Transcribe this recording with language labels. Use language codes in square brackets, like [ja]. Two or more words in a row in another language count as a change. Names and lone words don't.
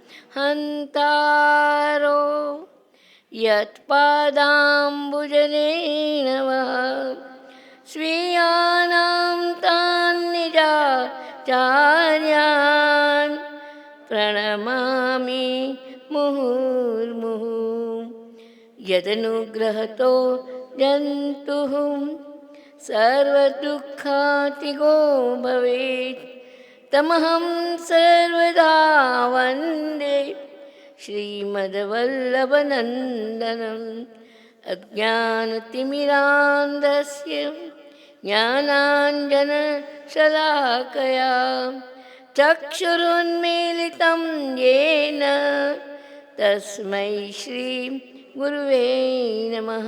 [sa] હંતારો યત્પાદાંબુજનેન સ્વીયાનાં તાન નિજાચાર્યાન પ્રણમામિ મુહુર્મુહુઃ. યદનુગ્રહતો જંતુઃ सर्वदुःखातिगो भवेत् तमहं सर्वदा वन्दे श्रीमद्वल्लभनन्दनम् अज्ञानतिमिरान्धस्य ज्ञानाञ्जनशलाकया चक्षुरुन्मीलितं येन तस्मै श्रीगुरुवे नमः।